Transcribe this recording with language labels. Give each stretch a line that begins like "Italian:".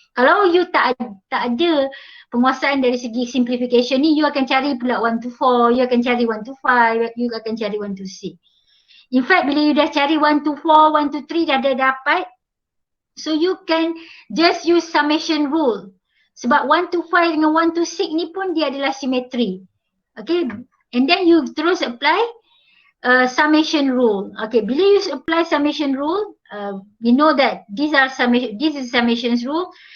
Malay: Kalau you tak ada penguasaan dari segi simplification ni, you akan cari pula 1 to 4, you akan cari 1 to 5, you akan cari 1 to 6.
English: In fact,
Malay: bila you dah cari 1 to 4, 1 to 3 dah ada dapat,
English: so you can just use summation rule.
Malay: Sebab 1 to 5 dengan 1 to 6 ni pun dia adalah simetri.
English: Okay, and then you terus apply summation rule. Okay, bila you apply summation rule, we know that this is summation rule.